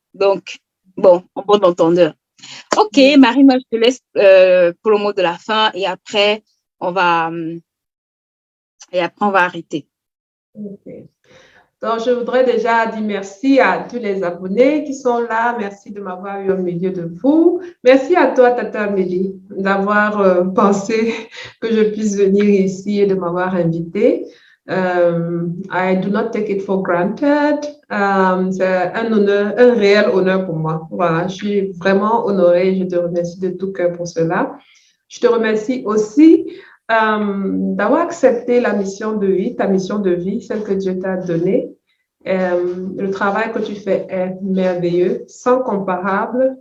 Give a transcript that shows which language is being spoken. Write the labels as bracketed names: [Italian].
[French] Donc, bon, en bon entendeur. Ok, Marie, moi, je te laisse pour le mot de la fin et après, on va arrêter. Okay. Donc, je voudrais déjà dire merci à tous les abonnés qui sont là. Merci de m'avoir eu au milieu de vous. Merci à toi, Tata Amélie, d'avoir pensé que je puisse venir ici et de m'avoir invitée. [English] I do not take it for granted. [French] C'est un honneur, un réel honneur pour moi. Voilà, je suis vraiment honorée. Je te remercie de tout cœur pour cela. Je te remercie aussi d'avoir accepté la mission de vie, ta mission de vie, celle que Dieu t'a donnée. Le travail que tu fais est merveilleux, sans comparable.